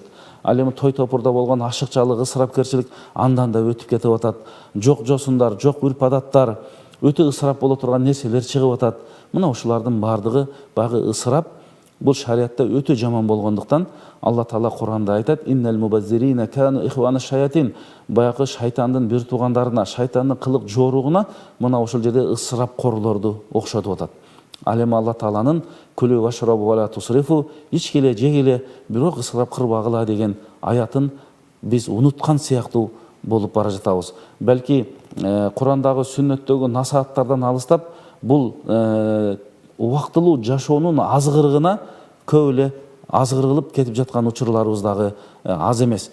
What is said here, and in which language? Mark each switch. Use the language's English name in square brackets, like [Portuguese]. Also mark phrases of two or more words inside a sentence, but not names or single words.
[Kyrgyz] Ал эми той топурда болгон ашыкчалык, ысырапкерчилик андан да өтүп кетип атат. Жок жосундар, жок үрп адаттар, өтө ысырап боло турган нерселер чыгып атат. Мына ушулардын бардыгы багы ысырап. Бул шариатта өтө жаман болгондуктан Алла Таала Кур'анда айтат: [Arabic] "إن المبذرين كانوا إخوان الشياطين." [Kyrgyz] Баягы шайтандын бир туугандарына, шайтандын кылык жоругуна мына ошол жерде ысырап корлорду окшотуп атат. Ал эми Алла Тааланын [Arabic] "كلوا واشربوا ولا تسرفوا", [Kyrgyz] ичкиле, жегиле, бирок ысырап кырбагыла деген аятын биз унуткан сыяктуу болуп бара жатабыз. Балки Кур'андагы, сүннөттөгү насааттардан алыстап, бул убактылуу жашоонун азгырыгына көп эле азгырылып кетип жаткан учурларыбыз дагы аз эмес.